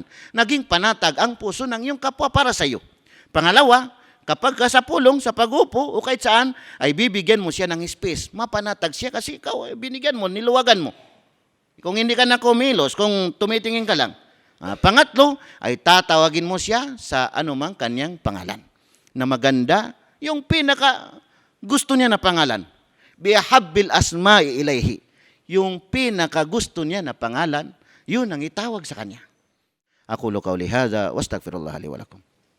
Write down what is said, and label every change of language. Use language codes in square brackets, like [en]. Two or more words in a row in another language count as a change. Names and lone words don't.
[tl] Naging panatag ang puso ng iyong kapwa para sa iyo. Pangalawa, kapag ka sa pulong, sa pag-upo, o kahit saan, ay bibigyan mo siya ng space. Mapanatag siya kasi ikaw, binigyan mo, niluwagan mo. Kung hindi ka na kumilos, kung tumitingin ka lang. Pangatlo, ay tatawagin mo siya sa anumang kanyang pangalan. Na maganda, yung pinaka gusto niya na pangalan. [ar] بأحب الأسماء إليه. [tl] Yung pinaka gusto niya na pangalan, yun ang itawag sa kanya. [ar] أقول قولي هذا وأستغفر الله لي ولكم.